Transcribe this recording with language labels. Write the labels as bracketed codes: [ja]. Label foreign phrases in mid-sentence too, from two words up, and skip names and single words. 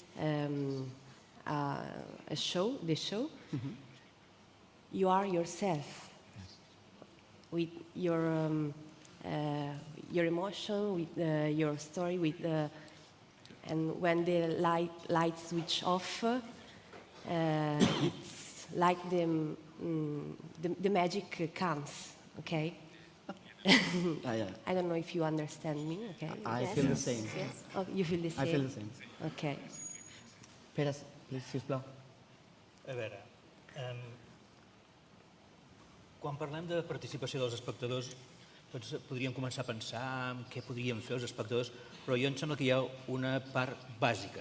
[en] the show, you are yourself with your emotion, with your story, and when the lights switch off, it's like the magic comes. Okay. I don't know if you understand me. Okay. I Yes? feel the same. Yes. Oh, you feel the same. I feel the same. Okay. [ca] Pere, sisplau. A veure, quan parlem de participació dels espectadors, tots podríem començar a pensar en què podríem fer els espectadors, però jo em sembla que hi ha una part bàsica.